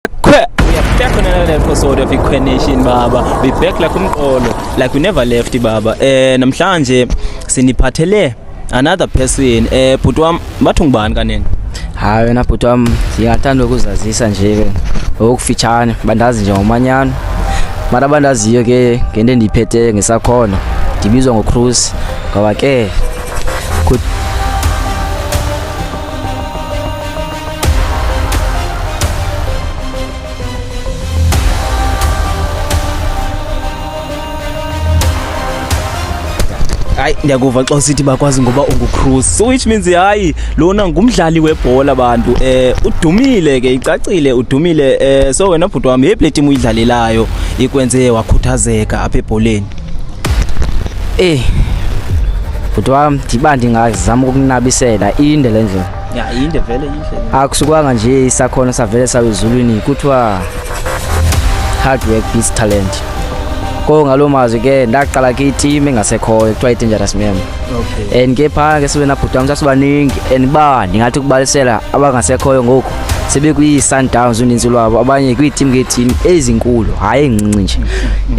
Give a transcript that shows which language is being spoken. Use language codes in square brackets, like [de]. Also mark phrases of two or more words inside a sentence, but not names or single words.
[en] We are back on another episode of Ikhwe Nation baba. We back like umqolo, like we never left baba. [xh] Namhlanje siniphathele [en] another person. [xh] Bhuti wami bathi ngubani kanene? Hayi wena bhuti wami siyathanda ukuzazisa nje okufitshane bandazi nje ngomanyano. Mara bandaziyo ke ngento endiphethe ngesakhono. Ndibizwa ngoCruise ngoba ke Hayi ndiyakuva xa usithi bakwazi ngoba unguCruise. [en] So which means [xh] hayi lona ngumdlali webhola abantu. Udumile ke icacile udumile. So wena bhuti wami yephi team uyidlalelayo ikwenze wakhuthazeka apha ebholeni? bhuti wami ndiba ndingazama ukunabisela inde le ndlela. Ya inde vele inhle. Akusukanga nje isakhono savele sawezulwini kuthiwa [en] hard work beats talent. [xh] Ngalo mazwi ke ndaqala ke team engasekhoyo kuthiwa iDangerous Men. Okay. And ke pha ke sibe na bhuti wami sasibaningi and ba ndingathi kubalisela abangasekhoyo ngoku sebe kwi-Sundowns uninzi lwabo abanye kwi-team nge-team ezinkulu hayi encinci nje.